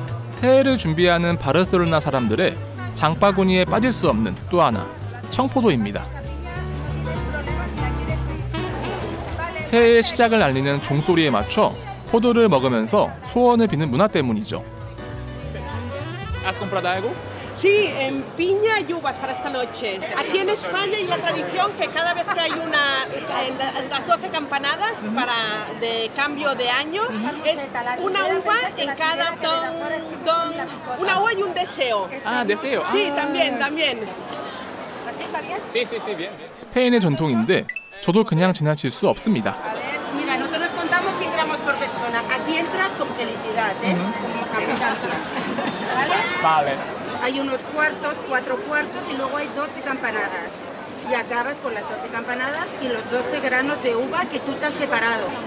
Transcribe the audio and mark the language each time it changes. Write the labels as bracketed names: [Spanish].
[Korean] 새해를 준비하는 바르셀로나 사람들의 장바구니에 빠질 수 없는 또 하나, 청포도입니다. 새해의 시작을 알리는 종소리에 맞춰 포도를 먹으면서 소원을 비는 문화 때문이죠. [Spanish] ¿Has comprado algo? Sí, en piña y uvas para esta noche. Aquí en España hay una tradición que cada vez que hay las 12 campanadas de cambio de año, es una uva en cada una uva y un deseo. Ah, deseo. Sí, también. Sí, bien. [Korean] 스페인의 전통인데 저도 그냥 지나칠 수 없습니다. [Spanish] Mira, nosotros contamos 100 gramos por persona. Aquí entras con felicidad, como abundancia. Vale. Hay unos cuartos, 4 cuartos y luego hay 12 campanadas. Y acabas con las 12 campanadas y los 12 granos de uva que tú te has separado.